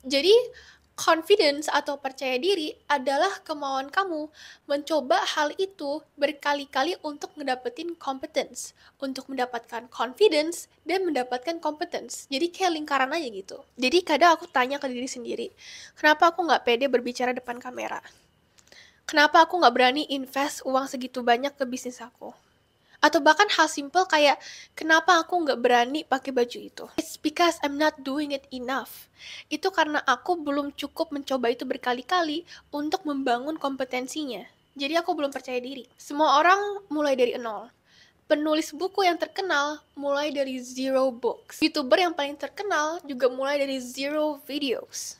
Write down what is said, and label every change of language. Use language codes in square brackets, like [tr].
[id] Jadi, confidence atau percaya diri adalah kemauan kamu mencoba hal itu berkali-kali untuk mendapatkan competence, untuk mendapatkan confidence dan mendapatkan competence. Jadi kayak lingkaran aja gitu. Jadi kadang aku tanya ke diri sendiri, kenapa aku nggak pede berbicara depan kamera? Kenapa aku nggak berani invest uang segitu banyak ke bisnis aku? Atau bahkan hal simple kayak, kenapa aku nggak berani pakai baju itu? [en] It's because I'm not doing it enough. [id] Itu karena aku belum cukup mencoba itu berkali-kali untuk membangun kompetensinya. Jadi aku belum percaya diri. Semua orang mulai dari nol. Penulis buku yang terkenal mulai dari [en] zero books. [id] YouTuber yang paling terkenal juga mulai dari [en] zero videos.